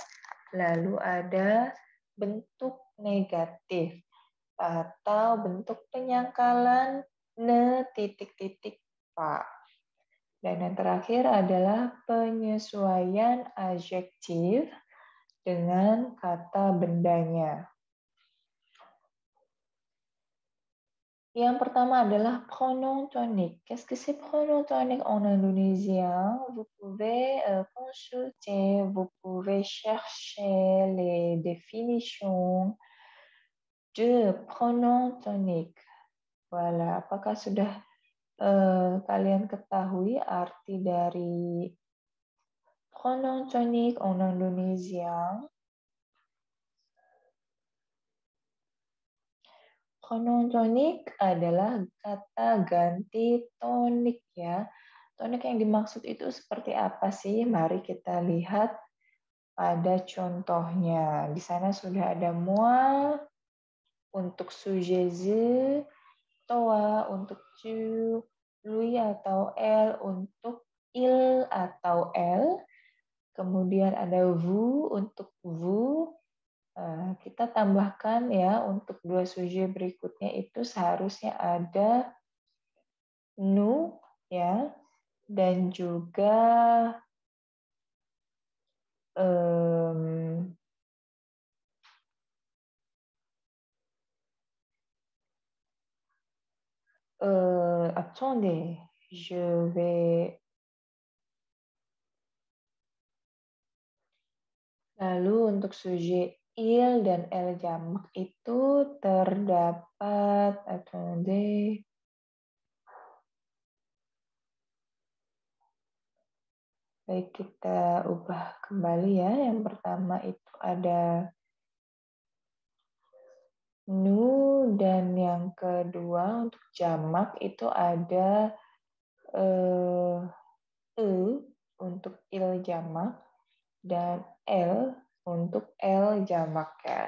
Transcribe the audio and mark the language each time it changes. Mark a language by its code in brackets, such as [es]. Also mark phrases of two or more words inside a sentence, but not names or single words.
[id] Lalu ada bentuk negatif atau bentuk penyangkalan ne titik-titik pa. Dan yang terakhir adalah penyesuaian adjektif dengan kata bendanya. Yang pertama adalah [fr] pronom tonique. Qu'est-ce que c'est pronom tonique en indonésien? Vous pouvez consulter, vous pouvez chercher les définitions de pronom tonique. Voilà, [id] apakah sudah kalian ketahui arti dari [fr] pronom tonique en indonésien? [id] Pronom tonik adalah kata ganti tonik ya. Tonik yang dimaksud itu seperti apa sih? Mari kita lihat pada contohnya. Di sana sudah ada moi untuk [fr] sujet je, [id] toi untuk tu, lui atau elle untuk il atau elle. Kemudian ada vous untuk vous. Kita tambahkan ya untuk dua sujet berikutnya itu seharusnya ada nous ya dan juga [fr] attendez, je vais. [id] Lalu untuk [fr] sujet il [id] dan elle jamak itu terdapat, attendez, baik kita ubah kembali ya. Yang pertama itu ada nous dan yang kedua untuk jamak itu ada untuk il jamak dan L untuk L jamak ya.